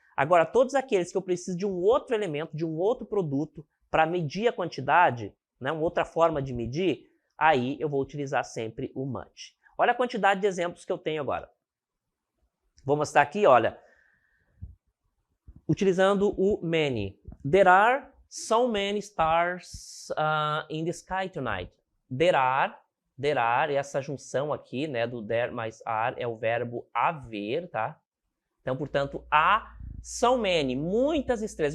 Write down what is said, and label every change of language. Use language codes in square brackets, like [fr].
[pt] Agora, todos aqueles que eu preciso de um outro elemento, de um outro produto, para medir a quantidade, né, uma outra forma de medir, aí eu vou utilizar sempre o much. Olha a quantidade de exemplos que eu tenho agora. Vou mostrar aqui, olha, utilizando o many. [en] There are so many stars in the sky tonight. [pt] There are, essa junção aqui, né, do there mais are, é o verbo haver, tá? Então, portanto, há so many, muitas estrelas.